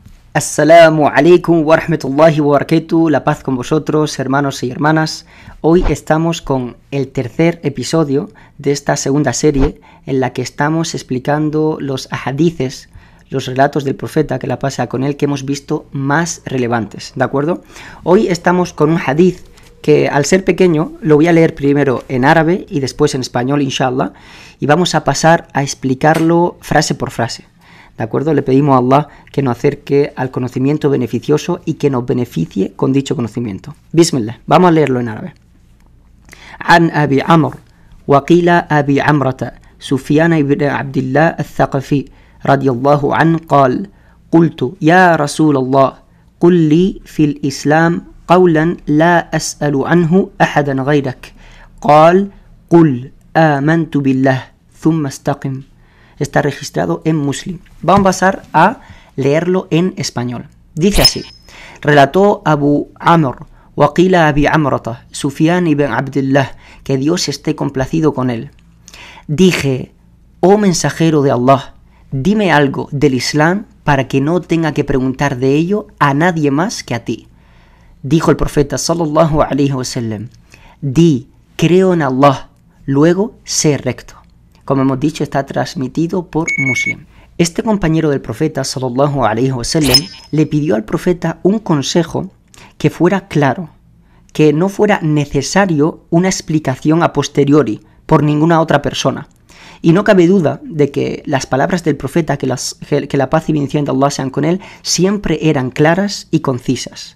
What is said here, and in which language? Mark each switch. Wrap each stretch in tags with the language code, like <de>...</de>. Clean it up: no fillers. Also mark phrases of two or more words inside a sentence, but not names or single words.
<ar>السلام عليكم ورحمة الله وبركاته,</ar> <es>la paz con vosotros, hermanos y hermanas. Hoy estamos con el tercer episodio de esta segunda serie en la que estamos explicando los ahadices, los relatos del profeta, que la paz con él, que hemos visto más relevantes, ¿de acuerdo? Hoy estamos con un hadith que, al ser pequeño, lo voy a leer primero en árabe y después en español, inshallah, y vamos a pasar a explicarlo frase por frase. ¿De acuerdo? Le pedimos a Allah que nos acerque al conocimiento beneficioso y que nos beneficie con dicho conocimiento. Bismillah. Vamos a leerlo en árabe.</es> <ar>عن أبي عمرو وقيل أبي عمرة سفيان بن عبد الله الثقفي رضي الله عن قال قلت يا رسول الله قل لي في الإسلام قولا لا أسأل عنه أحدا غيرك. قال قل آمنت بالله ثم استقم.</ar> <es>Está registrado en Muslim. Vamos a pasar a leerlo en español. Dice así: relató Abu Amr,</es> <ar>وقيل أبي عمرة,</ar> <es>Sufyan ibn Abdillah, que Dios esté complacido con él. Dije: oh mensajero de Allah, dime algo del Islam para que no tenga que preguntar de ello a nadie más que a ti. Dijo el profeta</es> <ar>صلى الله عليه وسلم:</ar> <es>di, creo en Allah, luego sé recto. Como hemos dicho, está transmitido por Muslim. Este compañero del profeta</es> <ar>صلى الله عليه وسلم</ar> <es>le pidió al profeta un consejo que fuera claro, que no fuera necesario una explicación a posteriori por ninguna otra persona. Y no cabe duda de que las palabras del profeta, que la paz y bendición de Allah sean con él, siempre eran claras y concisas.</es>